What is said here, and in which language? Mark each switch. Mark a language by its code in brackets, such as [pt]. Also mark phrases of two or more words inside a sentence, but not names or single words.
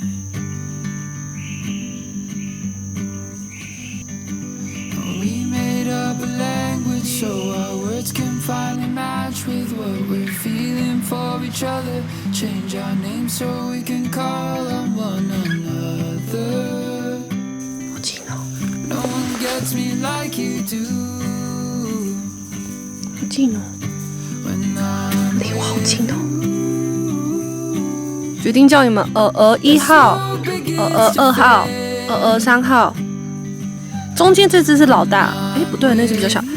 [en] We made up a language so our words can finally match with what we're feeling for each other. Change our names so we can call on one another. No one gets me like you do. [zh] 好近哦，离我好近哦。決定叫你們1號、2號、3號。中間這隻是老大，不對，那隻比較小。